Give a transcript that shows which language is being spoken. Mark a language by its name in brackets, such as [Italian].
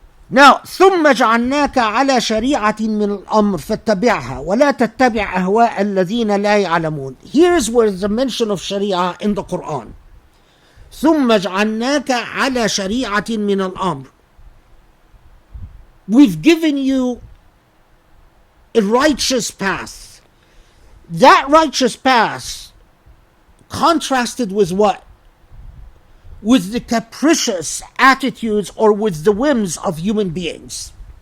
[Arabic] Now, ثم جعلناك على شريعة من الأمر فاتبعها ولا تتبع أهواء الذين لا يعلمون. [English] Here's where the mention of Sharia in the Quran. [Arabic] ثم جعلناك على شريعة من الأمر. [English] We've given you a righteous path. That righteous path contrasted with what? With the capricious attitudes or with the whims of human beings.